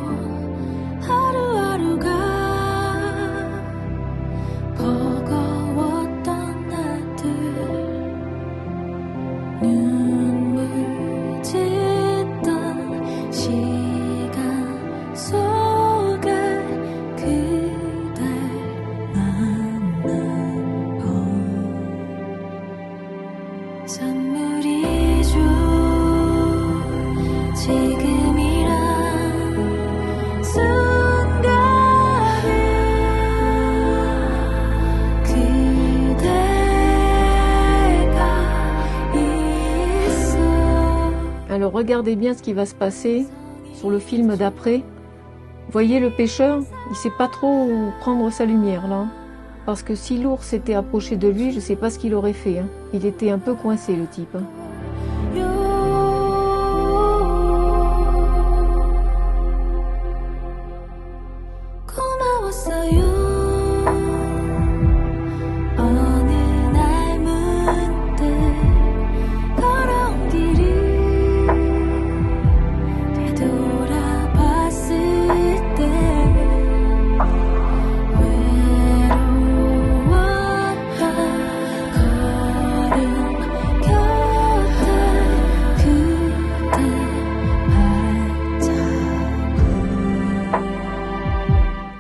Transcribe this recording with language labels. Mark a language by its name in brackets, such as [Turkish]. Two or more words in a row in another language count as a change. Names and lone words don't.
[Korean] 하루하루가 버거웠던 나들 눈물 짓던 시간 속에 그댈 만난 건 선물이죠. 지금이란 순간을 그대가 있어. [French] Alors regardez bien ce qui va se passer sur le film d'après. Voyez le pêcheur, il sait pas trop où prendre sa lumière là. Parce que si l'ours s'était approché de lui, je sais pas ce qu'il aurait fait. Hein. Il était un peu coincé le type. Hein. [Korean] 고마웠어요. 어느 날 문득 걸어온 길을 되돌아봤을 때 외로웠던 걸음 곁에 그대 발자국.